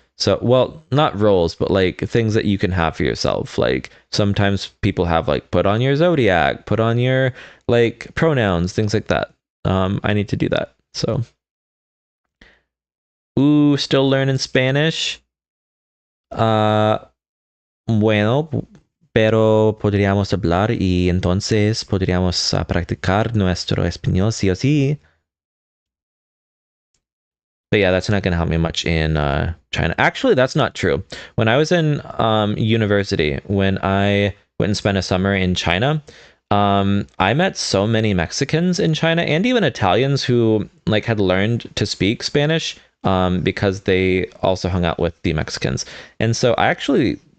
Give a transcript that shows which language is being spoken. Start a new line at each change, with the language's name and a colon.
English: So, well, not roles, but like things that you can have for yourself. Like sometimes people have like put on your zodiac, put on your like pronouns, things like that. I need to do that. So, ooh, still learning Spanish.
Spanish: Bueno, pero podríamos hablar y entonces podríamos practicar nuestro español sí o sí.
English: But yeah, that's not going to help me much in China. Actually, that's not true. When I was in university, when I went and spent a summer in China, I met so many Mexicans in China and even Italians who like had learned to speak Spanish because they also hung out with the Mexicans. And so I actually